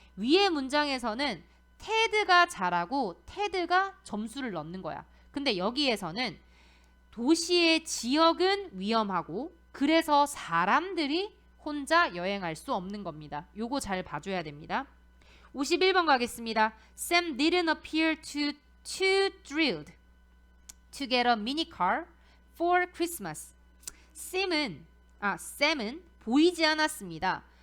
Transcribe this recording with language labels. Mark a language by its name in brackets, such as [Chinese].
[Korean] 위의 문장에서는 테드가 잘하고 테드가 점수를 넣는 거야. 근데 여기에서는 도시의 지역은 위험하고 그래서 사람들이 혼자 여행할 수 없는 겁니다. 요거 잘 봐줘야 됩니다. 51번 가겠습니다. [English] Sam didn't appear too thrilled to get a minicar for Christmas. [Korean] Sam은 보이지 않았습니다.